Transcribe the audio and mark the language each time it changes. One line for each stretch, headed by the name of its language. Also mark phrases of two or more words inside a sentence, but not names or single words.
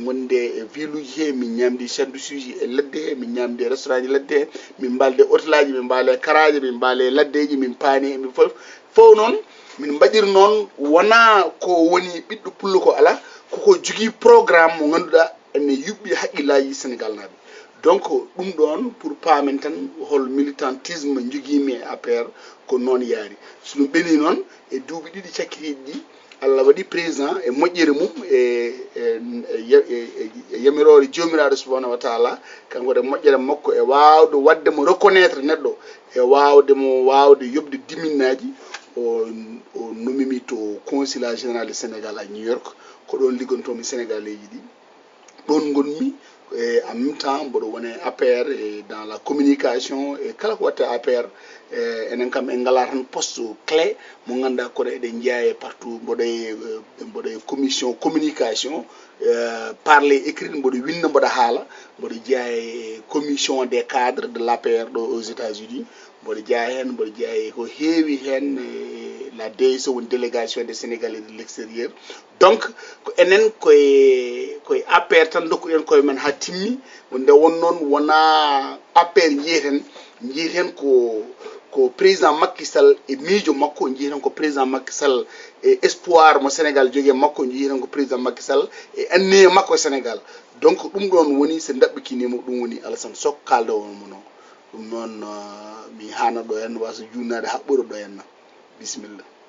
Fula: wonde e ville uji he min ñamdi sandwich uji e ladde he min ñamdi e restaurant ji ladde he min mbalde hôtel aji min mbaale karaje min mbaale laddeji min paani min fof noon min mbaɗir noon wona ko woni ɓiɗɗo pullo ko ala koko jogui programme mo ganduɗa ene yuɓɓi haqqillaji Sénégal naɓe donc ɗum ɗon pour paamen tan hol militantisme joguimi e APR ko noon yaari so ɗum ɓeni noon e duuɓi ɗiɗi cakkitiɗi ɗi Allah waɗi président e moƴƴere mum e yamirore jomiraɗo
Arabic: سبحانه وتعالى
Fula: kanko de moƴƴere makko e wawde wadde mo reconnaître neɗɗo e wawde yobde diminaji o nomimi to
French: consulat général du Sénégal à New York
Fula: ko ɗon liggontomi sénégalais ji ɗon gonmi
French: et en même temps
Fula: mboɗo wone APR
French: et dans la communication et
Fula: kala ko watte APR enen kam en ngala tan
French: poste clé
Fula: mo ganduɗa koɗo eɗen jeeya partout mboɗo
French: commission communication parler écrit
Fula: mboɗo winda mboɗo haala mboɗo jeeya
French: commission des cadres de l'APR
Fula: ɗo
French: aux États-Unis
Fula: mboɗo jeeya hen mboɗo jeeya ko heewi hen
French: la DSO
Fula: woni
French: délégation des Sénégalais de l'extérieur
Fula: donc ko enen koye APR tan dokkuɗen koye men ha timmi nde won noon wona APR jiiten ko président Macky Sall e miijo makko jiiten ko président Macky Sall e espoir mo Sénégal jogui makko jiiten ko président Macky Sall e anniye makko e Sénégal donc ɗum ɗon woni so dabɓikinimo ɗum woni Alassane Sok kaldowo mono ɗum noon mi hana ɗo hen wasa junnade haɓɓuro ɗo henna bisimilla.